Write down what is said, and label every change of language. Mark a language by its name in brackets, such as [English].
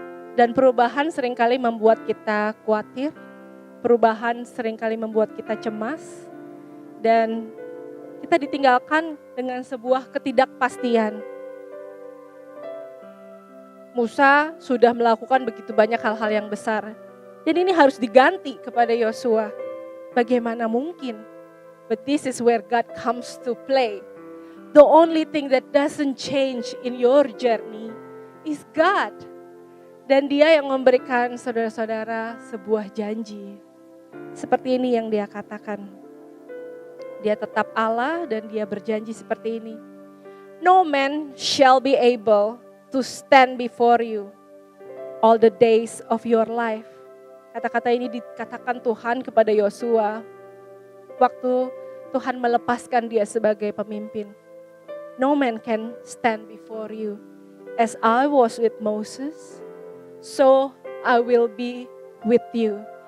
[Indonesian] Dan perubahan seringkali membuat kita khawatir, perubahan seringkali membuat kita cemas, dan kita ditinggalkan dengan sebuah ketidakpastian. Musa sudah melakukan begitu banyak hal-hal yang besar. Dan ini harus diganti kepada Yosua. Bagaimana mungkin? [English] But this is where God comes to play. The only thing that doesn't change in your journey is God. [Indonesian] Dan dia yang memberikan saudara-saudara sebuah janji. Seperti ini yang dia katakan. Dia tetap Allah dan dia berjanji seperti ini. [English] No man shall be able to stand before you all the days of your life. [Indonesian] Kata-kata ini dikatakan Tuhan kepada Yosua waktu Tuhan melepaskan dia sebagai pemimpin. [English] No man can stand before you. As I was with Moses, so I will be with you.